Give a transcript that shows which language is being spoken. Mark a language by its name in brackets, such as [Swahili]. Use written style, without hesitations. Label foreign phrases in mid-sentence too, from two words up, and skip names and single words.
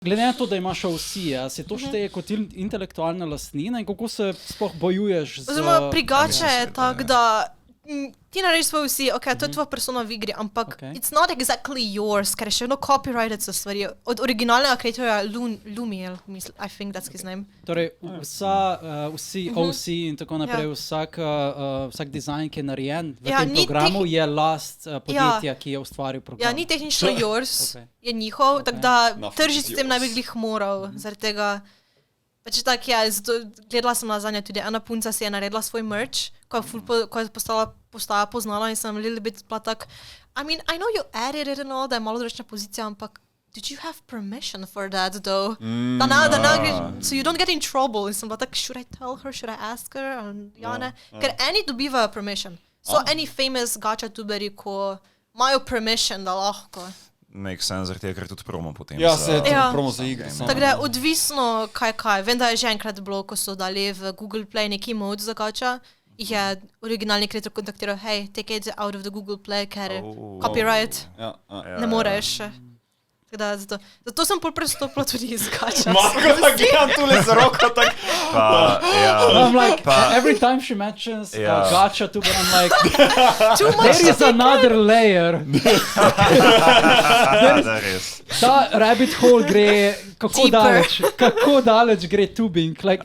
[Slovenian] Glede na to, da imaš OC, a se to šteje kot intelektualna lastnina in kako se sploh bojuješ z... Oziroma, pri gače je tako, da ti narediš svoj vsi, to je tvoja persona v igri, ampak [English] it's not exactly yours, [Slovenian] ker je še vedno copyrighted so stvari. Od originalnega kreatorja Lumiel, [English] I think that's his name. [Slovenian] Torej, vsi OC in tako naprej, vsak dizajn, ki je narejen v tem programu, je last podjetja, ki je ustvaril program. Ja, ni tehnično yours, je njihov, tako da tržiti s tem naj bi glih moral, zaradi tega. Pač tako gledala sem nazadnje tudi, ena punca si je naredila svoj merch, ko je postala poznala in sem [English] little bit [Slovenian] bila tak, [English] I mean, I know you added it and all, [Slovenian] da je malo drugačna pozicija, ampak [English] did you have permission for that though? So you don't get in trouble. [Slovenian] In sem bila tak, [English] should I tell her, should I ask her? [Slovenian] Ker eni dobivajo permission. [English] So any famous gacha tuberi, [Slovenian] ko imajo permission, da lahko. [English] Make sense, [Slovenian] ker je tudi promo potem. Ja, se je promo za igre. Tako da je odvisno kaj. Vem, da je že enkrat bilo, ko so dali v Google Play neki mod za gacha, jih je originalni kreator kontaktiral, [English] hey, take it out of the Google Play, [Slovenian] ker copyright ne moreš. Zato sem pol prestopila tudi iz gacha. Marko, da gledam tule z roko, tak... [English] I'm like, every time she mentions gacha tuber, I'm like, there is another layer. [Slovenian] Ta [English] rabbit hole [Slovenian] gre, kako daleč gre tubing. Like,